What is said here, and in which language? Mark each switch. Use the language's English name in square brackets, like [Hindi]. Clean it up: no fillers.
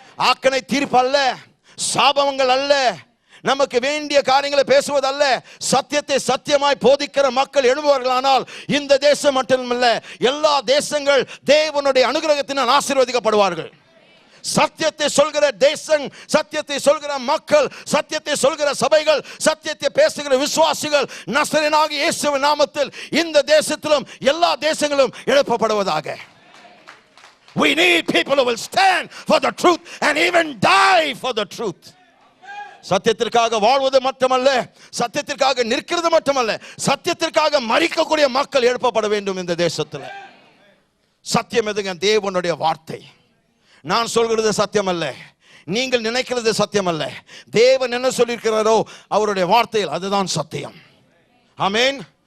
[Tamil] ஆக்கனை தீர்ப்பு அல்ல, சாபங்கள் அல்ல, நமக்கு வேண்டிய காரியங்களை பேசுவதல்ல, சத்தியத்தை சத்தியமாய் போதிக்கிற மக்கள் எழும்புவார்களானால் இந்த தேசம் மட்டுமல்ல, எல்லா தேசங்கள் தேவனுடைய அனுகிரகத்தினால் ஆசீர்வதிக்கப்படுவார்கள். சத்தியத்தை சொல்கிற தேசம், சத்தியத்தை சொல்கிற மக்கள், சத்தியத்தை சொல்கிற சபைகள், சத்தியத்தை பேசுகிற விசுவாசிகள் நசரேயனாகிய இயேசுவின் நாமத்தில் இந்த தேசத்திலும் எல்லா தேசங்களும் எழுப்பப்படுவதாக. [English] We need people who will stand for the truth and even die for the truth. [Tamil] சத்தியத்திற்காக வாழ்வது மட்டுமல்ல, சத்தியத்திற்காக நிற்கிறது மட்டுமல்ல, சத்தியத்திற்காக மரிக்கக்கூடிய மக்கள் எழுப்பப்பட வேண்டும் இந்த தேசத்தில். சத்தியம் எதுங்க? தேவனுடைய வார்த்தை. நான் சொல்கிறது சத்தியம் அல்ல, நீங்கள் நினைக்கிறது சத்தியம் அல்ல. தேவன் என்ன சொல்லியிருக்கிறாரோ அவருடைய வார்த்தையில் அதுதான் சத்தியம். ஆமென்.